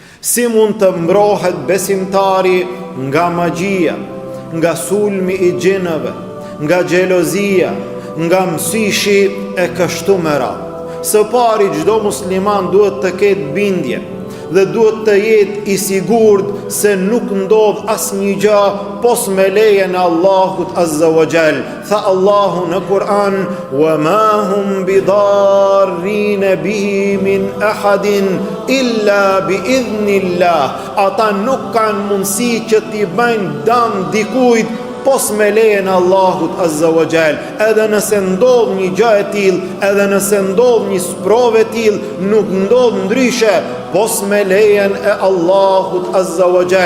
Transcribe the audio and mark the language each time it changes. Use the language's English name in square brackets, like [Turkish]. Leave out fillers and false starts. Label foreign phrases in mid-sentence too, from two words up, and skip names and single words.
[Albanian] Si mund të mbrohet besimtari nga magjia, nga sulmi i gjinëve, nga xhelozia, nga mësishi e kështu me radhë. Së pari çdo musliman duhet të ketë bindje dhe duhet të jetë i sigurt se nuk ndodh asnjë gjë pos me lejen e Allahut [Arabic] عز وجل. [Albanian] Tha Allahu në Kur'an: [Arabic] "وما هم بضارين به من أحد إلا بإذن الله." [Albanian] Ata nuk kanë mundësi që t'i bëjnë dëm dikujt pos me lejen e Allahut [Arabic] عز وجل. [Albanian] Edhe nëse ndodh një gjë e tillë, edhe nëse ndodh një sprovë e tillë, nuk ndodh ndryshe pos me lejen e Allahut [Arabic] عز وجل.